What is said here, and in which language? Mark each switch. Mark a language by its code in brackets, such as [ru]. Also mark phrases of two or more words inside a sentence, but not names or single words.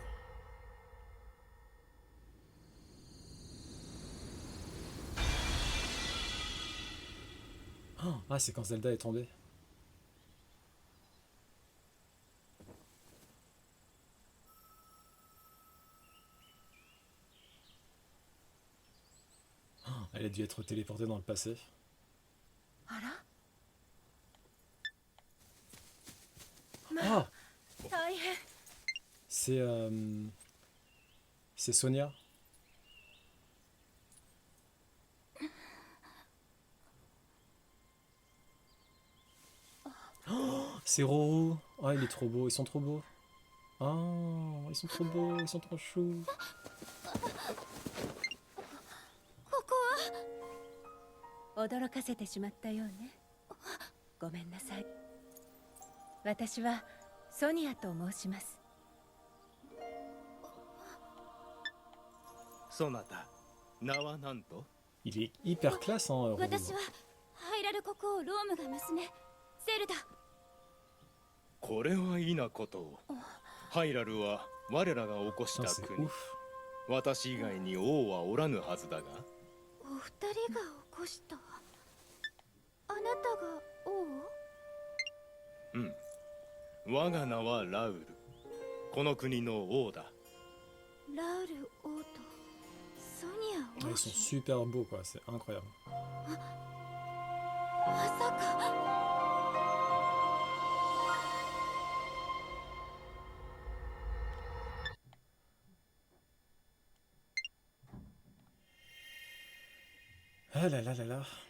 [fr] Oh, ah, c'est quand Zelda est tombée. Oh, elle a dû être téléportée dans le passé. [ja] あら [fr] Ah, [ja] 大変 [fr] c'est Sonia. Oh, c'est Roro. Ah, il est trop beau, ils sont trop beaux. Ah, ils sont trop beaux, ils sont trop choux. [ja] ここは驚かせてしまったようねごめんなさい私はソニアと申しますそなた名は何と [fr] Il est hyper classe, hein, Roro. [ja] 私はハイラル国王ロームが娘セルダこれは異なことをハイラルは我らが起こし [fr] Putain, [ja] た [fr] c'est [ja] 国 [fr] ouf. [ja] 私以外に王はおらぬはずだがお二人が起こしたあなたが王うん我が名はラウルこの国の王だラウル王とソニア [fr] Ah, [ja] 王 [fr] ils sont [ja] 子 [fr] super beaux, quoi, c'est incroyable. [ja] まさか [fr] Ah là là là là.